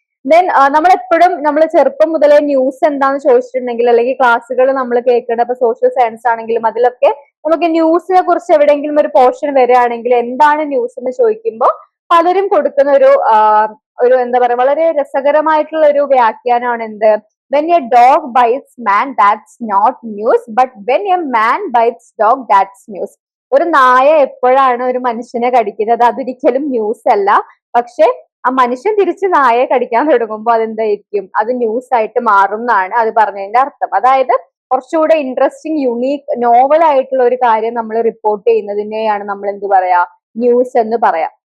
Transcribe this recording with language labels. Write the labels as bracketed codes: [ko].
[ml] Then നമ്മൾ ചെറുപ്പം മുതലേ ന്യൂസ് എന്താന്ന് ചോദിച്ചിട്ടുണ്ടെങ്കിൽ അല്ലെങ്കിൽ ക്ലാസ്സുകൾ നമ്മൾ കേൾക്കേണ്ട, ഇപ്പൊ സോഷ്യൽ സയൻസ് ആണെങ്കിലും അതിലൊക്കെ നമുക്ക് ന്യൂസിനെ കുറിച്ച് എവിടെയെങ്കിലും ഒരു പോർഷൻ വരികയാണെങ്കിൽ എന്താണ് ന്യൂസ് എന്ന് ചോദിക്കുമ്പോൾ പലരും കൊടുക്കുന്ന ഒരു എന്താ പറയാ വളരെ രസകരമായിട്ടുള്ള ഒരു വ്യാഖ്യാനമാണ് എന്ത്, [en] when a dog bites man, that's not news, but when a man bites dog, that's news. [ml] ഒരു നായ എപ്പോഴാണ് ഒരു മനുഷ്യനെ കടിക്കുന്നത് അതൊരിക്കലും ന്യൂസ് അല്ല. പക്ഷെ ആ മനുഷ്യൻ തിരിച്ച് നായയെ കടിക്കാൻ തുടങ്ങുമ്പോൾ അതെന്തായിരിക്കും, അത് ന്യൂസ് ആയിട്ട് മാറും എന്നാണ് അത് പറഞ്ഞതിന്റെ അർത്ഥം. അതായത് കുറച്ചുകൂടെ ഇൻട്രസ്റ്റിംഗ്, യുണീക്ക്, നോവൽ ആയിട്ടുള്ള ഒരു കാര്യം നമ്മൾ റിപ്പോർട്ട് ചെയ്യുന്നതിനെയാണ് നമ്മൾ എന്ത് പറയാ, ന്യൂസ് എന്ന് പറയാം.